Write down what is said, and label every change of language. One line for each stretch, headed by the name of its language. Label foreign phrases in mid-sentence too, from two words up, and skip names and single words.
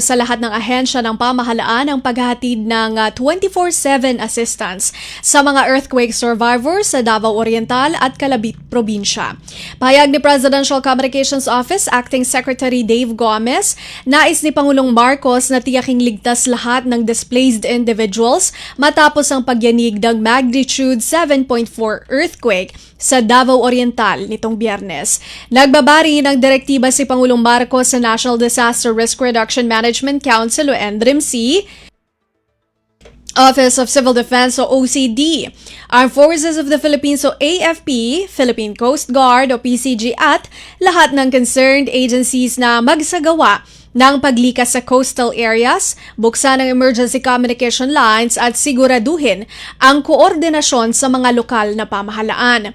Filipino: sa lahat ng ahensya ng pamahalaan ang paghahatid ng 24/7 assistance sa mga
English: earthquake survivors
Filipino: sa Davao Oriental at Calabit Probinsya. Pahayag ni Presidential Communications Office Acting Secretary Dave Gomez, nais ni Pangulong Marcos na tiyaking ligtas lahat ng
English: displaced individuals
Filipino: matapos ang pagyanig ng
English: magnitude 7.4 earthquake
Filipino: sa Davao Oriental nitong Biyernes. Nagbabari ng direktiba si Pangulong Marcos sa National Disaster Risk Reduction Management Council o NDRIMC, Office of Civil Defense o OCD, Armed Forces of the Philippines o AFP, Philippine Coast Guard o PCG at lahat ng
English: concerned agencies
Filipino: na magsagawa ng paglikas sa
English: coastal areas,
Filipino: buksan ang
English: emergency communication lines
Filipino: at siguraduhin ang koordinasyon sa mga lokal na pamahalaan.